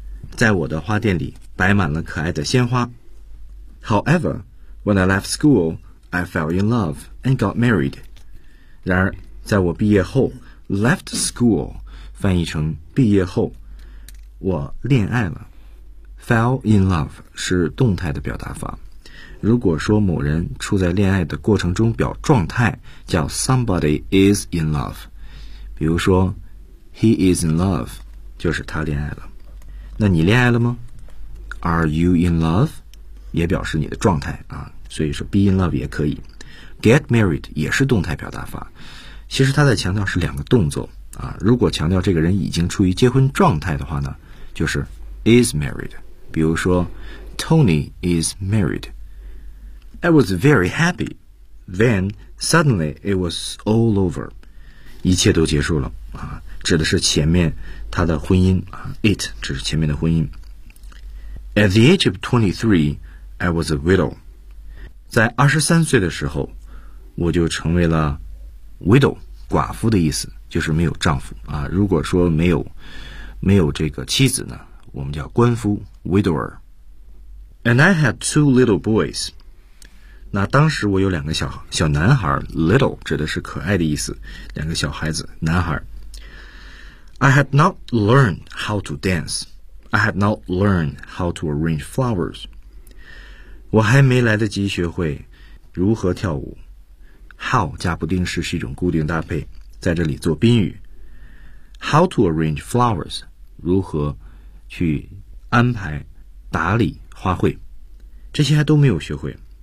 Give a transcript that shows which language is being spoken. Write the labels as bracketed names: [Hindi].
[Chinese] 在我的花店里摆满了可爱的鲜花。 [English] However, when I left school, I fell in love and got married. [Chinese] 然而，在我毕业后 ，left school 翻译成毕业后，我恋爱了。 Fell in love 是动态的表达法。如果说某人处在恋爱的过程中表状态，叫 [English] somebody is in love， [Chinese] 比如说 [English] he is in love， [Chinese] 就是他恋爱了。那你恋爱了吗？ [English] Are you in love？ [Chinese] 也表示你的状态啊，所以说 be in love 也可以。 Get married 也是动态表达法，其实他在强调是两个动作啊。如果强调这个人已经处于结婚状态的话呢，就是 is married， 比如说 [English] Tony is marriedI was very happy. Then, suddenly, it was all over. [Chinese] 一切都结束了、啊、指的是前面他的婚姻、啊、It, 指的是前面的婚姻。 [English] At the age of 23, I was a widow. [Chinese] 在23岁的时候，我就成为了 widow, 寡妇的意思，就是没有丈夫、啊、如果说没有这个妻子呢，我们叫官夫 widower. [English] And I had two little boys. [Chinese] 那当时我有两个小男孩 ，little 指的是可爱的意思，两个小孩子，男孩。 [English] I had not learned how to dance. I had not learned how to arrange flowers. [Chinese] 我还没来得及学会如何跳舞。How 加不定式是一种固定搭配，在这里做宾语。 [English] How to arrange flowers? [Chinese] 如何去安排打理花卉？这些还都没有学会。